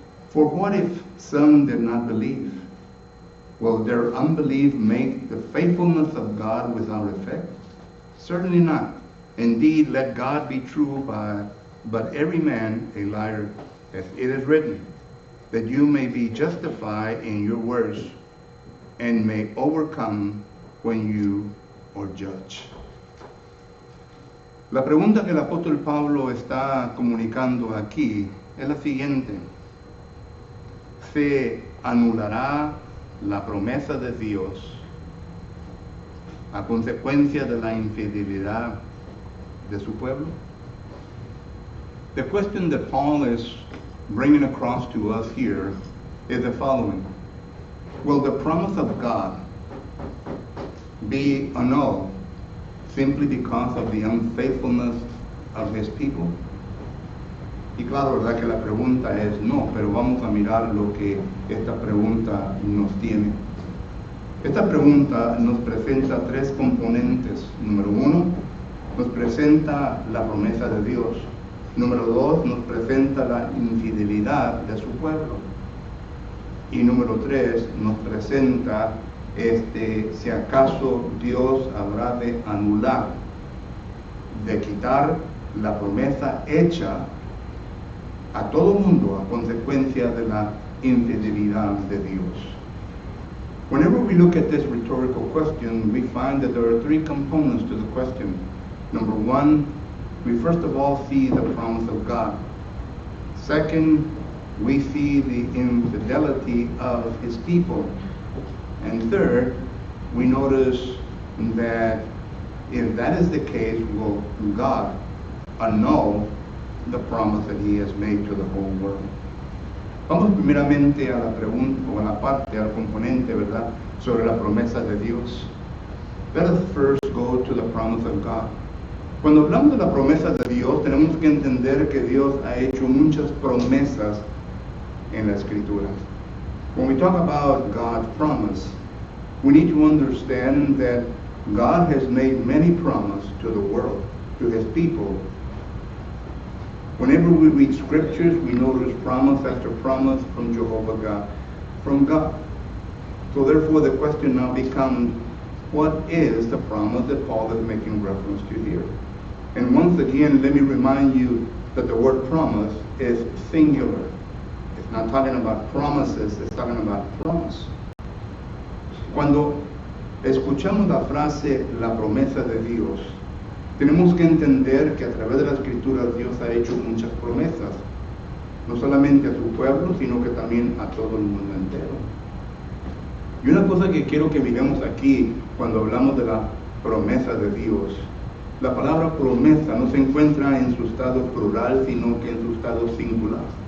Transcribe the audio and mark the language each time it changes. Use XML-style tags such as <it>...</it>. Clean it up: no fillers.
<en>For what if some did not believe? Will their unbelief make the faithfulness of God without effect? Certainly not. Indeed, let God be true, but every man a liar, as it is written, that you may be justified in your words, and may overcome when you are judged.</en> <es>La pregunta que el apóstol Pablo está comunicando aquí es la siguiente: ¿se anulará la promesa de Dios a consecuencia de la infidelidad de su pueblo?</es> <en>The question that Paul is bringing across to us here is the following. Will the promise of God be annulled simply because of the unfaithfulness of his people?</en> <es>Y claro, verdad que la pregunta es no, pero vamos a mirar lo que esta pregunta nos tiene. Esta pregunta nos presenta tres componentes. Número uno, nos presenta la promesa de Dios. Número dos, nos presenta la infidelidad de su pueblo. Y número tres, nos presenta si acaso Dios habrá de anular, de quitar la promesa hecha a todo mundo a consecuencia de la infidelidad de Dios.</es> <en>Whenever we look at this rhetorical question, we find that there are three components to the question. Number one, we first of all see the promise of God. Second, we see the infidelity of his people. And third, we notice that if that is the case, will God annul the promise that he has made to the whole world?</en> <es>Vamos primeramente a la pregunta, o a la parte, al componente, ¿verdad?, sobre la promesa de Dios.</es> <en>Let us first go to the promise of God.</en> <es>Cuando hablamos de la promesa de Dios, tenemos que entender que Dios ha hecho muchas promesas en la Escritura.</es> <en>When we talk about God's promise, we need to understand that God has made many promises to the world, to his people. Whenever we read scriptures, we notice promise after promise from Jehovah God, from God. So therefore the question now becomes, what is the promise that Paul is making reference to here? And once again, let me remind you that the word promise is singular. It's not talking about promises, it's talking about promise.</en> <es>Cuando escuchamos la frase, la promesa de Dios, tenemos que entender que a través de la Escritura Dios ha hecho muchas promesas, no solamente a su pueblo, sino que también a todo el mundo entero. Y una cosa que quiero que miremos aquí, cuando hablamos de la promesa de Dios, la palabra promesa no se encuentra en su estado plural, sino que en su estado singular.</es>